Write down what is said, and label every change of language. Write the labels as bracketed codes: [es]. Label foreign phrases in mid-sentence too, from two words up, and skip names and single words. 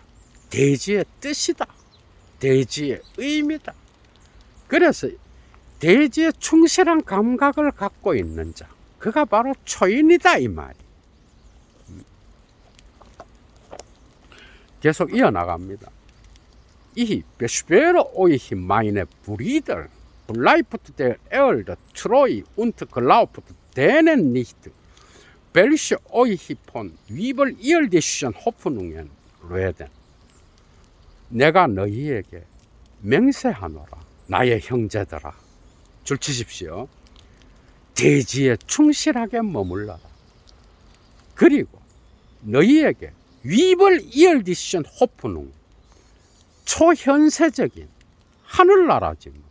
[ko] 대지의 뜻이다. 대지의 의미다. 그래서 대지에 충실한 감각을 갖고 있는 자, 그가 바로 초인이다 이 말이. 계속 이어나갑니다. [de] Ich beschwöre euch meine Brüder, bleibt der Erde treu und glaubt denen nicht, welche euch von überirdischen Hoffnungen reden. [ko] 내가 너희에게 맹세하노라, 나의 형제들아, 줄치십시오. 대지에 충실하게 머물러라. 그리고 너희에게 [de] überirdischen Hoffnung, [ko] 초현세적인 하늘나라지 뭐.